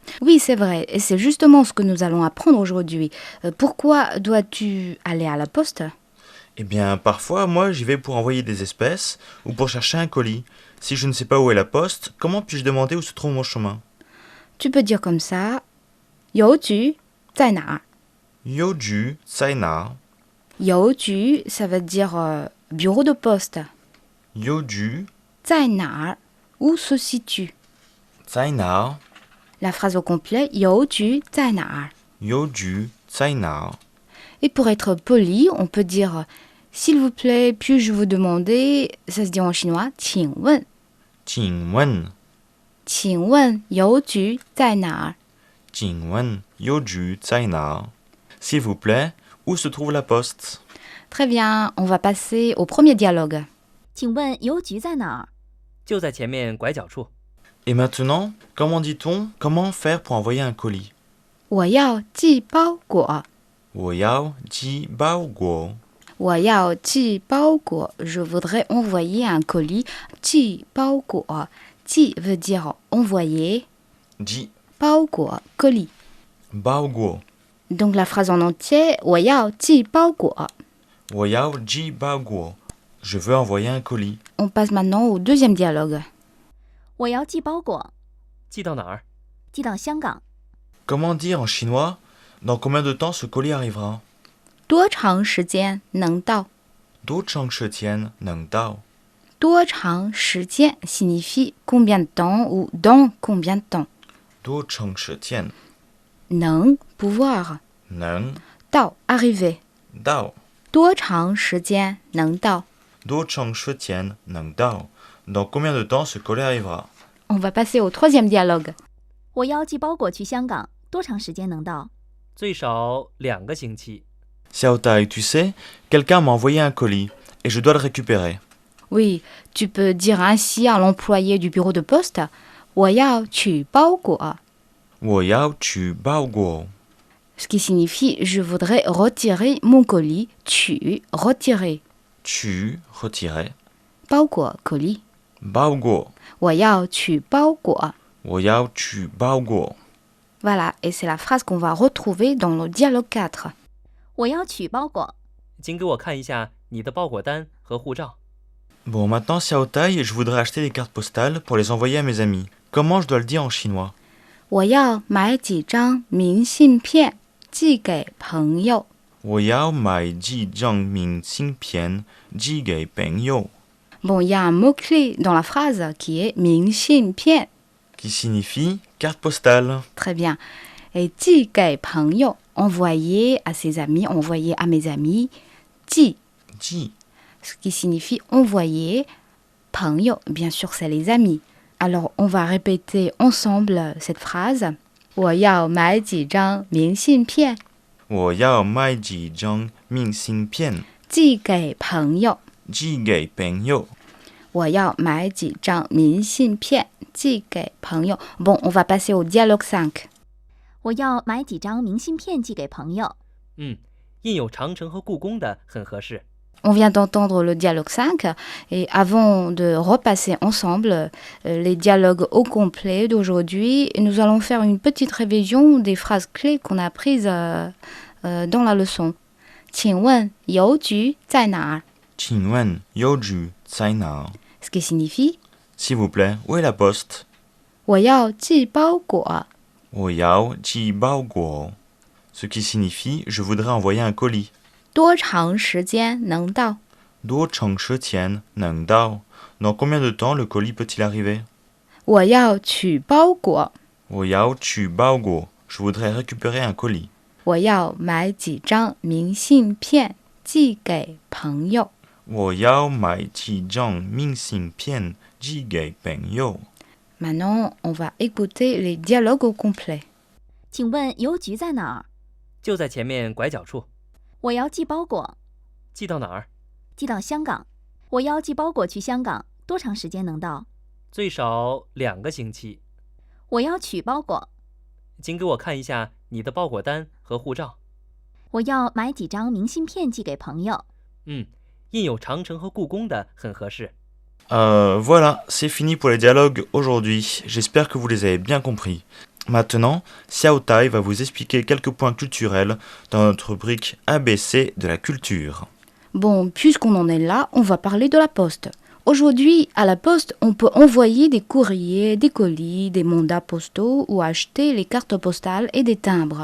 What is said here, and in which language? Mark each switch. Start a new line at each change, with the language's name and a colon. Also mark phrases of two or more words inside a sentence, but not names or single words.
French: Oui, c'est vrai, et c'est justement ce que nous allons apprendre aujourd'hui. Pourquoi dois-tu aller à la poste? Eh bien, parfois, moi, j'y vais pour envoyer des espèces ou pour chercher un colis. Si je ne sais pas où est la poste, comment puis-je demander où se trouve mon chemin? Tu peux dire comme ça,
Chinese: 邮局在哪儿? 邮局在哪儿. 邮局,
French: ça veut dire bureau de poste.
Chinese: Yoju, 在哪儿?
French: Où se situe?
Chinese: Tsaina.
French: La phrase au complet,
Chinese: 邮局在哪儿? 邮局在哪儿.
French: Et pour être poli, on peut dire s'il vous plaît, puis-je vous demander, ça se dit en chinois,
Chinese: 请问. Qingwen. 请问邮局在哪儿? 请问邮局在哪儿.
French: S'il vous plaît, où se trouve la poste? Très bien, on va passer au premier dialogue.
Chinese: 请问邮局在哪儿？就在前面拐角处。
French: Et maintenant, comment dit-on comment faire pour envoyer un colis?
Chinese: 我要寄包裹. 我要寄包裹. 我要寄包裹.
French: Je voudrais envoyer un colis.
Chinese: 寄包裹.
French: 寄 veut dire envoyer.
Chinese: Ji
French: 包裹 colis.
Chinese: baoguo.
French: Donc la phrase en entier,
Chinese: 我要寄包裹. 我要寄包裹.
French: Je veux envoyer un colis. On passe maintenant au deuxième dialogue.
Chinese: 我要寄包裹，寄到哪儿？寄到香港。
French: Comment dire en chinois dans combien de temps ce colis arrivera?
Chinese: 多长时间能到？多长时间能到？多长时间
French: signifie combien de temps ou dans combien de temps.
Chinese: 多长时间
French: 能 pouvoir.
Chinese: 能
French: 到 arriver.
Chinese: 到？多长时间能到？多长时间能到？
French: Dans combien de temps ce colis arrivera? On va passer au troisième dialogue.
Chinese: 我要寄包裹去香港，多长时间能到？最少2个星期。
French: Xiao Tai, tu sais, quelqu'un m'a envoyé un colis et je dois le récupérer. Oui, tu peux dire ainsi à l'employé du bureau de poste.
Chinese: 我要取包裹. 我要取包裹
French: Ce qui signifie je voudrais retirer mon colis. 取 retirer. 取 retirer 包裹 colis.
Chinese: 包裹我要取包裹. 我要取包裹
French: Voilà, et c'est la phrase qu'on va retrouver dans le dialogue 4.
Chinese: 我要取包裹。请给我看一下你的包裹单和护照。
French: Bon, maintenant, Xiao Tai, je voudrais acheter des cartes postales pour les envoyer à mes amis. Comment je dois le dire en chinois?
Chinese: 我要买几张明信片寄给朋友。我要买几张明信片寄给朋友
French: Bon, il y a un mot-clé dans la phrase qui est 明信片. qui signifie carte postale. Très bien. Et
Chinese: 寄给朋友,
French: envoyer à ses amis, envoyer à mes amis. 寄
Chinese: Ji,
French: ce qui signifie envoyer.
Chinese: 朋友,
French: bien sûr, c'est les amis. Alors, on va répéter ensemble cette phrase.
Chinese: 我要买几张明信片我要买几张明信片寄给朋友。寄给朋友我要买几张明信片寄给朋友。
French: Bon, on va passer au dialogue 5.
Chinese: 我要买几张明信片寄给朋友。印有长城和故宫的很合适。
French: On vient d'entendre le dialogue 5 et avant de repasser ensemble les dialogues au complet d'aujourd'hui, nous allons faire une petite révision des phrases clés qu'on a apprises dans la leçon.
Chinese: 请问邮局在哪儿？请问邮局在哪？
French: Ce qui signifie S'il vous plaît, où est la poste?
Chinese: 我要寄包裹。我要寄包裹
French: Ce qui signifie je voudrais envoyer un colis.
Chinese: 多长时间能到？多长时间能到
French: Dans combien de temps le colis peut-il arriver?
Chinese: 我要取包裹。我要取包裹
French: Je voudrais récupérer un colis.
Chinese: 我要买几张明信片寄给朋友。我要买几张明信片寄给朋友
French: Maintenant, on va écouter les dialogues au complet.
Chinese: 请问邮局在哪儿？就在前面拐角处。我要寄包裹，寄到哪儿？寄到香港。我要寄包裹去香港，多长时间能到？最少2个星期。我要取包裹，请给我看一下你的包裹单和护照。我要买几张明信片寄给朋友。印有长城和故宫的很合适。
French: Voilà, c'est fini pour les dialogues aujourd'hui. J'espère que vous les avez bien compris. Maintenant, Xiao Tai va vous expliquer quelques points culturels dans notre rubrique ABC de la culture. Bon, puisqu'on en est là, on va parler de la poste. Aujourd'hui, à la poste, on peut envoyer des courriers, des colis, des mandats postaux ou acheter les cartes postales et des timbres.